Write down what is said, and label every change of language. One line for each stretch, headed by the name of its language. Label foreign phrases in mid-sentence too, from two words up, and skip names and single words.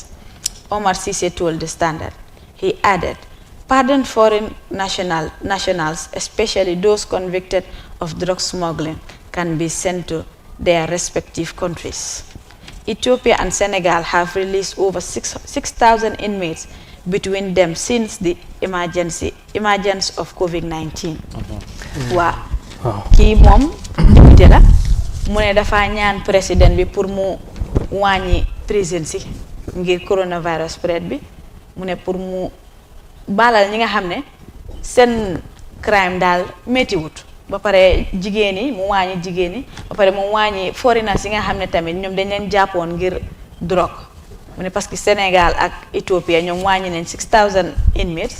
English: Omar Sise told the Standard. He added, pardon foreign nationals, especially those convicted of drug smuggling, can be sent to their respective countries. Ethiopia and Senegal have released over 6,000 inmates between them since the emergence of COVID-19. Wow.
Wolof: Kii moom député la mu ne dafa ñaan président bi pour mu wàññi prison si ngir
English: coronavirus spread
Wolof: bi mu ne pour mu baalal ñi nga xam ne seen crime daal métti wut ba pare jigéen yi mu wàññi jigéen yi ba pare mu wàññi foreigners yi nga xam ne tamit ñoom dañ leen jàppoon ngir drogue mu ne
French: parce que
Wolof: Sénégal ak Ethiopia ñoom wàññi nañ 6,000 inmates.